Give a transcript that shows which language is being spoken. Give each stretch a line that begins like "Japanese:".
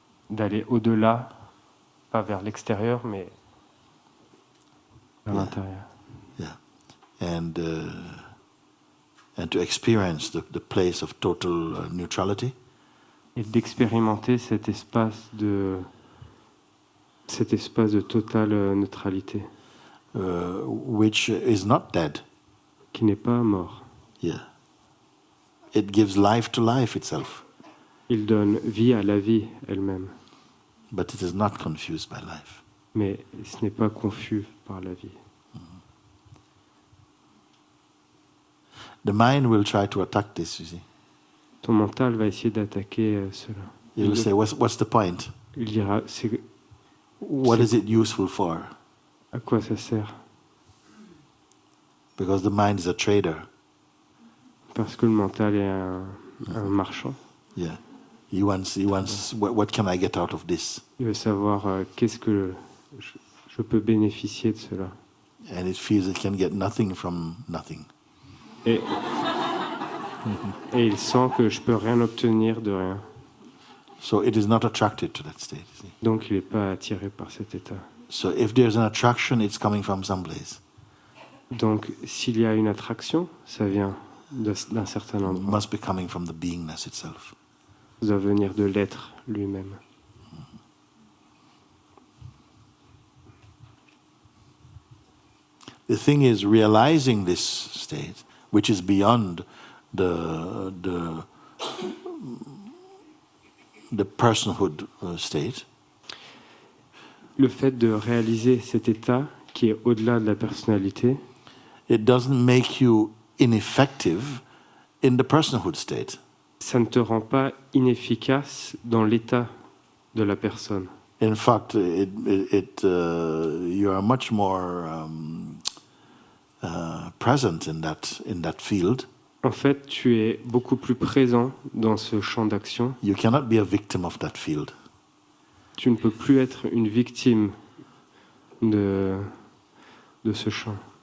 French: d'aller au-delà, pas vers l'extérieur, mais vers l'intérieur.
English: Yeah. And to experience the place of total neutrality,
French: Et d'expérimenter cet espace de totale neutralité,
English: which is not dead.
French: qui n'est pas mort.
English: Yeah. It gives life to life itself,
French: Il donne vie à la vie elle-même,
English: but it is not confused by life.
French: mais ce n'est pas confus par la vie.
English: The mind will try to attack this, you see.
French: Ton mental va essayer d'attaquer cela.
English: It will say, what's the point?
French: Il dira,
English: What is it useful for?
French: à quoi ça sert?
English: Because the mind is a trader.
French: Parce que le mental est un marchand.
English: Yeah. He wants what can I get out of this?
French: Il veut savoir qu'est-ce que je peux bénéficier de cela.
English: And it feels it can get nothing from nothing.
French: Et il sent que je peux rien obtenir de rien.
English: So it is not attracted to that state, you see.
French: Donc il n'est pas attiré par cet état.
English: So if there's an attraction, it's coming from someplace.
French: Donc s'il y a une attraction, ça vient d'un certain
English: It
French: endroit.
English: must be coming from the beingness itself.
French: Ça doit venir de l'être lui-même.
English: The thing is realizing this state, which is beyond the personhood state,
French: Le fait de réaliser cet état qui est au-delà de la personnalité,
English: it doesn't make you ineffective in the personhood state.
French: ça ne te rend pas inefficace dans l'état de la personne.
English: In fact, you are much more present in that field.
French: En fait, tu es beaucoup plus présent dans ce champ d'action.
English: You cannot be a victim of that field.
French: Tu ne peux plus être une victime de ce champ.